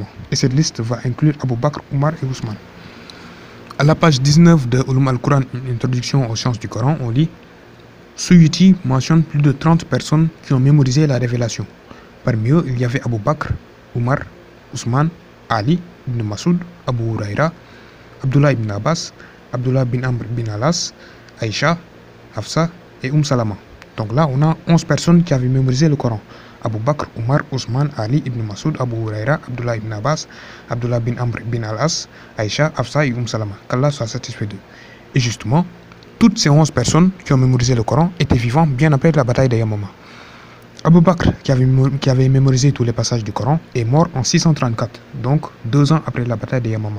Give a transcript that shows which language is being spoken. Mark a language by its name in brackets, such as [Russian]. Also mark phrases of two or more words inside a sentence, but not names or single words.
[French] Et cette liste va inclure Abu Bakr, Omar et Ousmane. À la page 19 de Ulum al-Quran, une introduction aux sciences du Coran, on lit Suyuti mentionne plus de 30 personnes qui ont mémorisé la révélation. Parmi eux, il y avait Abu Bakr, Omar, Ousmane, Ali ibn Masoud, Abu Huraira, Abdullah ibn Abbas, Abdullah bin Amr bin Alas, Aïcha, Hafsa et Salama. Donc là, on a 11 personnes qui avaient mémorisé le Coran. Abu Bakr, Omar, Ousmane, Ali ibn Masoud, Abu Huraira, Abdullah ibn Abbas, Abdullah bin Amr bin Alas, Aïcha, Hafsa et Salama. Qu'Allah soit satisfait d'eux. Et justement, toutes ces 11 personnes qui ont mémorisé le Coran étaient vivants bien après la bataille de Yamama. Abu Bakr, qui avait mémorisé tous les passages du Coran, est mort en 634, donc 2 ans après la bataille de Yamama.